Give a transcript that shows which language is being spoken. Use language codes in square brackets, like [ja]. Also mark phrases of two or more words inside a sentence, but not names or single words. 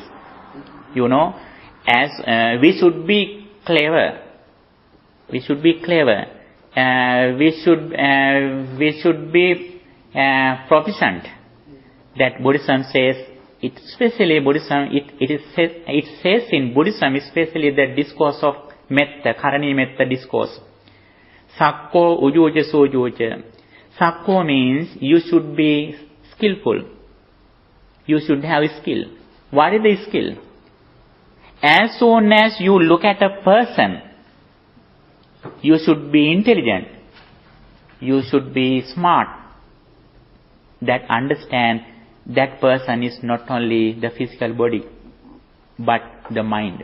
[en] You know, as we should be clever. We should be clever. We should be proficient. That Buddhism says, especially Buddhism, it says in Buddhism, especially the discourse of metta, [pi] karani metta [en] discourse. [pi] Sakko ujuja sujuja. [en] Sakko means you should be skillful. You should have skill. What is the skill? As soon as you look at a person, you should be intelligent. You should be smart. That understand that person is not only the physical body, but the mind.